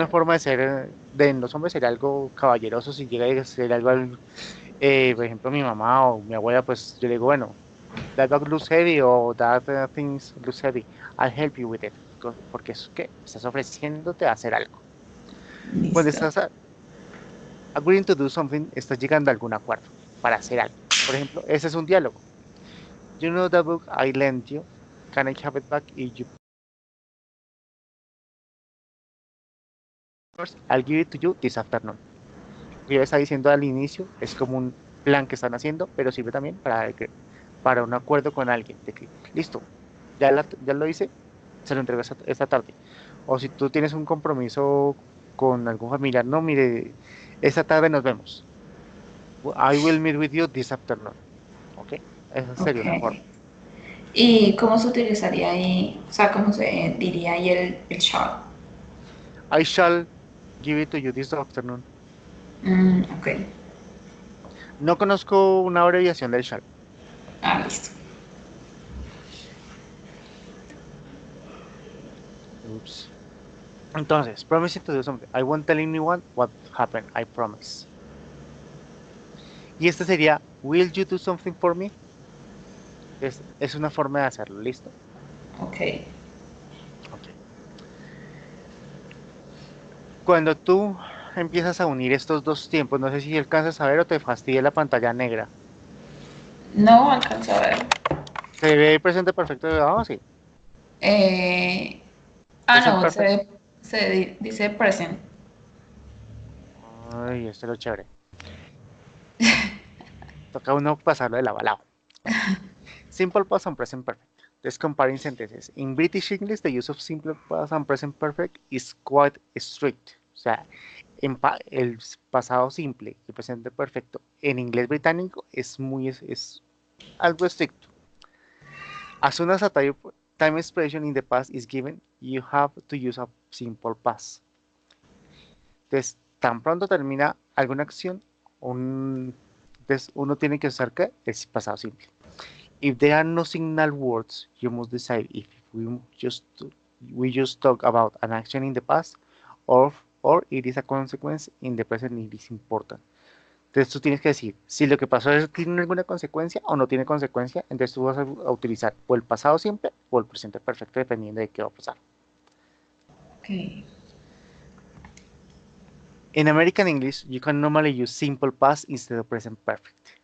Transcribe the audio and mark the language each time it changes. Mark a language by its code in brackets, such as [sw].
[es] una forma de ser, de en los hombres sería algo caballeroso si llega a ser algo, por ejemplo, mi mamá o mi abuela, pues yo le digo, bueno, [en] that dog looks heavy [es] o [en] that things looks heavy. I'll help you with it. [es] Porque es que estás ofreciéndote a hacer algo. Cuando Listo. estás [en] agreeing to do something, [es] estás llegando a algún acuerdo para hacer algo. Por ejemplo, ese es un diálogo. [en] You know the book I lent you. Can I have it back if you I'll give it to you this afternoon. [es] Lo que ella está diciendo al inicio es como un plan que están haciendo, pero sirve también para un acuerdo con alguien. De que, listo, ya lo hice, se lo entrego esta tarde. O si tú tienes un compromiso con algún familiar, no, mire, esta tarde nos vemos. [en] I will meet with you this afternoon. [es] ¿Ok? Esa sería Ok. una forma. ¿Y cómo se utilizaría ahí? O sea, ¿cómo se diría ahí el shall? [en] I shall give it to you this afternoon. Ok. [es] No conozco una abreviación del shall. Ah, listo. Oops. [en] Entonces, promising to do something. I won't tell anyone what happened. I promise. [es] Y este sería, [en] will you do something for me? [es] Es una forma de hacerlo, ¿listo? Ok. Ok. Cuando tú empiezas a unir estos dos tiempos, no sé si alcanzas a ver o te fastidia la pantalla negra. No alcanzo a ver. ¿Se ve el presente perfecto de abajo? Sí. Eh, [en] Present [es] no, [en] perfect. [es] dice present. Ay, esto es lo chévere. Toca uno pasarlo de lado a lado. Ok. [en] Simple past and present perfect. Let's comparing sentences. In British English, the use of simple past and present perfect is quite strict. [es] O sea, el pasado simple y el presente perfecto en inglés británico es algo estricto. [en] As soon as a time expression in the past is given, you have to use a simple past. [es] Entonces, tan pronto termina alguna acción, entonces uno tiene que usar ¿qué? El pasado simple. [en] If there are no signal words, you must decide if we just talk about an action in the past or, or it is a consequence in the present it is important. [es] Entonces tú tienes que decir si lo que pasó tiene alguna consecuencia o no tiene consecuencia, entonces tú vas a utilizar o el pasado simple o el presente perfecto dependiendo de qué va a pasar. Ok. [en] En American English, you can normally use simple past instead of present perfect.